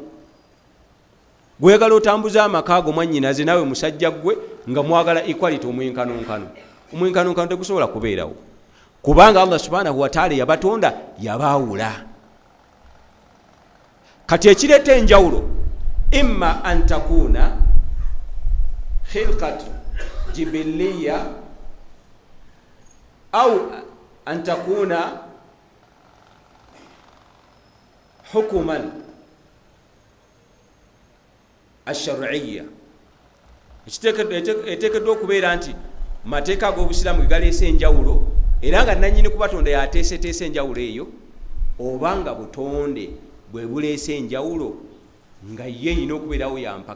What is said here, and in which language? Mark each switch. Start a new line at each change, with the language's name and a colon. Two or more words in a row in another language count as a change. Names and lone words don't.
Ganda: Gwegala otambuza amaka go mwannyinaze nawe musajja gwe nga mwagala equality, omwenkanonkano tegusobola kubeerawo, kubanga Allah
Arabic: سبحانه وتعالى
Ganda: yabatonda yabaawula. Kati ekireeta enjawulo,
Arabic: إما أن تكون خلقة جبلية أو أن تكون حكما شرعيا.
Ganda: Eteekeddwa okubeera nti mateeka ag'obusiraamu gegaleese enjawulo, era nga nannyini kubatonda yateeseteese enjawulo eyo, obanga butonde bwe buleese enjawulo nga ye yina okubeerawo yampaka.